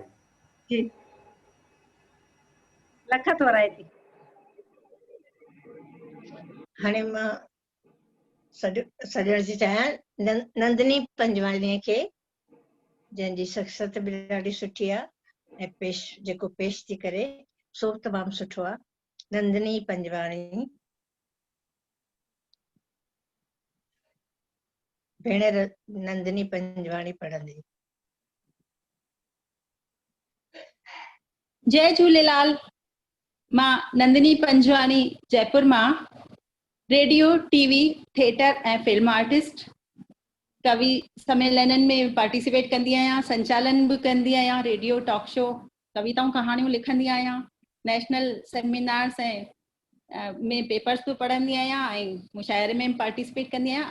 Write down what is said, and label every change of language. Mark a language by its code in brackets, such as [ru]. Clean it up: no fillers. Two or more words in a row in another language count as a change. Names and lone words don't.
[sd] जी, लख थोराए थी। हाणे मां सॾण जी चाहियां नंदिनी पंजवाणीअ खे, जंहिंजी शख़्सियत बि ॾाढी सुठी आहे ऐं जेको पेश थी करे सो बि तमामु सुठो आहे। नंदिनी पंजवाणी, भेणेर नंदिनी पंजवाणी पढ़ंदी। जय झूलेलाल। मां नंदिनी पंजवाणी, जयपुर मां, [en] radio, TV, theatre [sd] ऐं [en] film artist, [sd] कवि सम्मेलननि में पार्टिसिपेट कंदी आहियां, संचालन बि कंदी आहियां, [en] radio talk show, [sd] कविताऊं कहाणियूं लिखंदी आहियां, [en] national seminars [sd] ऐं में पेपर्स बि पढ़ंदी आहियां ऐं मुशाइरे में पार्टिसिपेट कंदी आहियां।